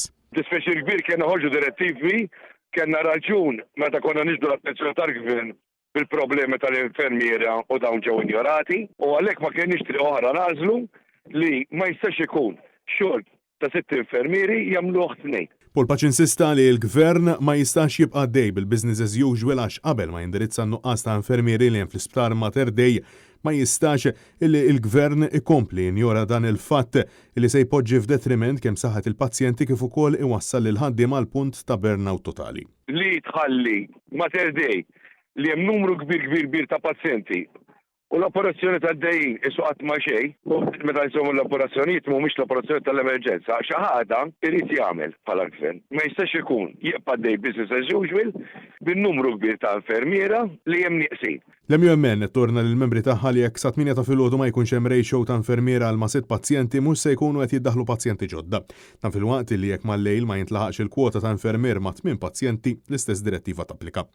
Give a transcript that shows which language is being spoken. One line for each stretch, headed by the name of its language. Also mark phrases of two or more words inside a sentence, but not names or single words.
Maltese: Dispjaċir kbir kien ħorġu direttivi, kellna raġun meta konna niġdu l-attenzjoni tal-gvern bil-problemi tal-infermiera u dawn ġew injorati u għalhekk ma kienx triq oħra nażlu li ma jistax ikun xogħol ta' 6 infermieri jagħmluh 2. Paul Patch insista li l-gvern ma jistax jibqa' dej bil-
English: business as usual
Maltese: għax qabel ma jindirizza n-nuqqas ta' infermieri li hemm fl-isptar Mater Dei ma jistax illi l-gvern ikompli injora dan il-fatt li se jpoġġi f'detriment kemm saħħet il-pazjenti kif ukoll iwassal lil ħaddiema għal punt ta' burnout totali. Li tħalli Mater Dei li hemm numru kbir ta' pazjenti u l-operazzjoni tad-dejjin isu qatt ma xejn, meta jsommu l-operazzjonijiet mhumiex l-operazzjoni tal-emerġenza, xi ħaġa irid jagħmel bħala gvern. Ma jistax ikun jibqa' dej
English: business as usual
Maltese: bin-numru kbir ta' infermiera li hemm nieqsin. L-MUMN torna lill-membri tagħha li jekk sa 8 ta' filgħodu ma jkunx hemm ratio ta' infermiera għal ma' 6 pazjenti mhux se jkunu qed jiddaħħlu pazjenti ġodda. Dan filwaqt li jekk mal-lejl ma jintlaħaqx il-kwota ta' infermier ma' 8 pazjenti l-istess direttiva tapplika.